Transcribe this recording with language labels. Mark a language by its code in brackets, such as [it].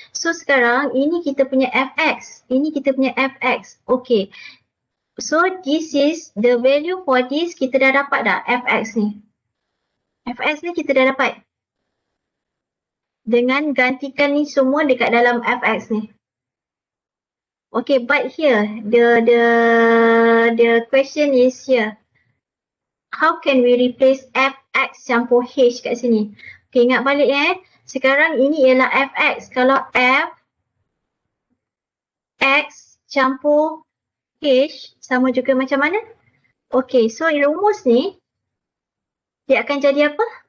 [ms] So sekarang ini kita punya fx. Ini kita punya fx. Okay. [en] So this is the value for this. [ms] Kita dah dapat dah fx ni. Fx ni kita dah dapat. Dengan gantikan ni semua dekat dalam fx ni. [en] Okay, but here the question is here. How can we replace fx campur h [ms] kat sini? Okay, ingat balik Sekarang ini ialah fx. Kalau fx campur h sama juga macam mana? Okay, so rumus ni dia akan jadi apa?